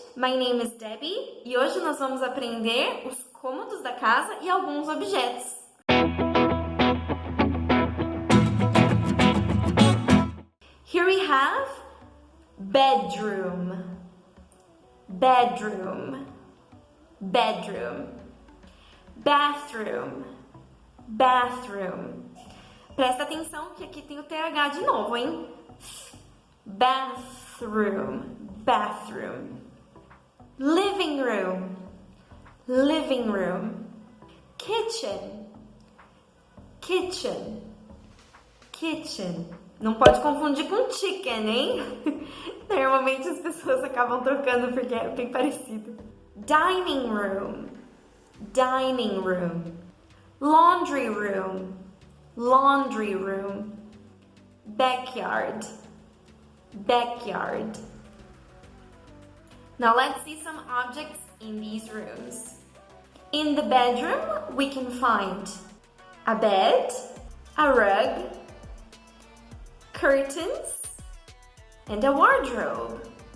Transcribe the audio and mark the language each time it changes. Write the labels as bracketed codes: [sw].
[en] My name is Debbie [pt] e hoje nós vamos aprender os cômodos da casa e alguns objetos. [en] Here we have bedroom, bedroom, bedroom, bathroom, bathroom. [pt] Presta atenção que aqui tem o TH de novo, hein? [en] Bathroom, bathroom. Living room, living room. Kitchen, kitchen, kitchen. [pt] Não pode confundir com chicken, hein? Normalmente as pessoas acabam trocando porque é bem parecido. [en] Dining room, dining room. Laundry room, laundry room. Backyard, backyard. Now let's see some objects in these rooms. In the bedroom, we can find a bed, a rug, curtains, and a wardrobe.